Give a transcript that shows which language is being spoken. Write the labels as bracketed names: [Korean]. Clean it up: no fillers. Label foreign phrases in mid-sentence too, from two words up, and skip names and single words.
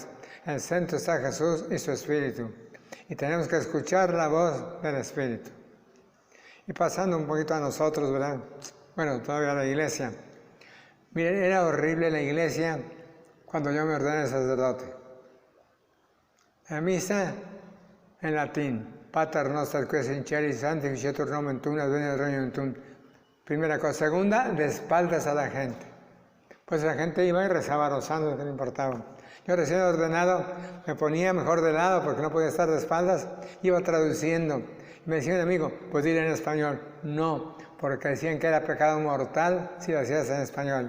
[Spanish] En el centro está Jesús y su Espíritu. Y tenemos que escuchar la voz del Espíritu. Y pasando un poquito a nosotros, ¿verdad? Bueno, todavía a la iglesia. Miren, era horrible la iglesia cuando yo me ordené sacerdote. La misa en latín. [Latin] Pater noster qui es in celis sanctificetur nomen tuum, adveniat regnum tuum. [Spanish] Primera cosa. Segunda, de espaldas a la gente. Pues la gente iba y rezaba los santos, que no importaba. Yo recién ordenado me ponía mejor de lado porque no podía estar de espaldas, iba traduciendo. Y me decía un amigo, pues dile en español. No, porque decían que era pecado mortal si lo hacías en español.